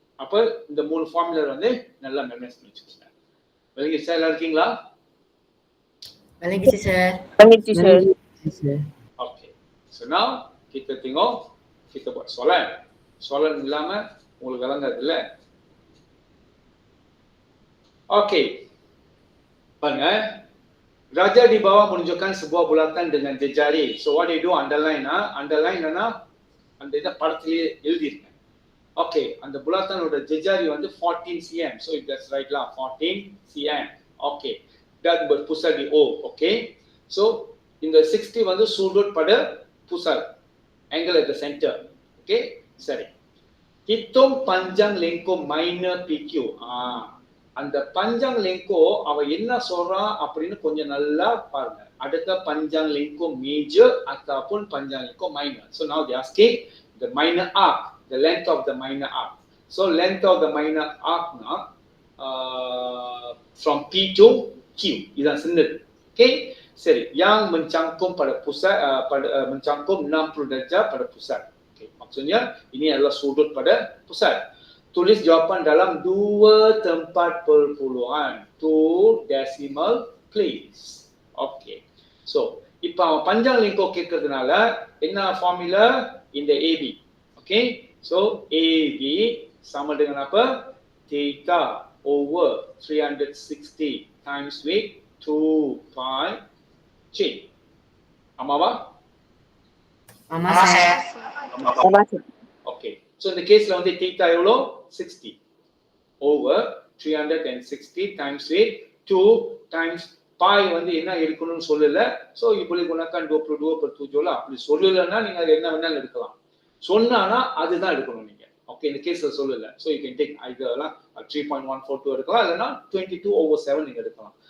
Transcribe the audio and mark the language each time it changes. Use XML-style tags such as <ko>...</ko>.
<ta>அப்ப இந்த 3 ஃபார்முலா வந்து நல்லா மெமரைஸ் பண்ணி வச்சுக்கோங்க. விளங்கிடுச்சா? எல்லாம் இருக்கீங்களா? விளங்கிச்சு sir.</ta> <en>Language sir.</en> <ms>Okay.</ms> <en>So now</en> <ms>kita tengok, kita buat soalan.</ms> <ta>Soalan இல்லாம உங்களுக்கு விளங்காது இல்ல?</ta> <en>Okay.</en> <ms>பாருங்க, Raja di bawah menunjukkan sebuah bulatan dengan jejari.</ms> <en>So what do you do?</en> <ta>Underline என்னன்னா அந்த இத படத்திலேயே எழுதிருங்க. Okay, அந்த புலத்தானோட ஜெஜாரி வந்து 14 cm.</ta> <en>So if that's right lah, 14 cm. Okay.</en> <ms>Dan berpusat di O.</ms> <en>Okay.</en> <ta>So இந்த 60 வந்து sudut pada pusat.</ta> <en>Angle at the center.</en> <ms>Okay. சரி. Hitung panjang lengkung minor PQ.</ms> <ta>அந்த பஞ்சாங் லெங்கோ அவ என்ன சொல்றான் அப்படின்னு கொஞ்சம் நல்லா பாருங்க. அடுத்த Panchang லெங்கோ major ataupun Panchang லெங்கோ minor.</ta> <en>So now they asking the minor arc, the length of the minor arc. So length of the minor arc na from P to Q.</en> <ms>Idan sendiri. Okay. Seri, yang mencangkum pada pusat mencangkum 60 darjah pada pusat. Okay. Maksudnya ini adalah sudut pada pusat. Tulis jawapan dalam 2 tempat perpuluhan,</ms> <en>2 decimal place.</en> <ms>Okay.</ms> <ta>So, இப்போ அவன் பஞ்சாங் லிங்கோ கேட்கறதுனால என்ன formula?</ta> <ms>இந்த AB. Okay. So, AB sama dengan apa?</ms> <en>Theta over 360 times with 2 pi G.</en> <ta>ஆமாவா? ஆமா sir.</ta> <ms>Sama sir.</ms> <en>Okay.</en> <ta>So இந்த கேஸ்ல வந்து theta எவ்வளோ?</ta> <en>60 over 360 times with 2 times pi</en> <ta>வந்து என்ன எடுக்கணும்னு சொல்லல.</ta> <ms>So you boleh gunakan 22/7 lah.</ms> <ta>அப்படி சொல்லலன்னா நீங்க அது என்ன வேணாலும் எடுக்கலாம். சொன்னானா அதுதான் எடுக்கணும் நீங்க. ஓகே, இந்த கேஸ்ல சொல்லல.</ta> <en>So you can take either lah 3.142</en> <ta>எடுக்கலாம் இல்லனா 22/7 நீங்க எடுக்கலாம்.</ta>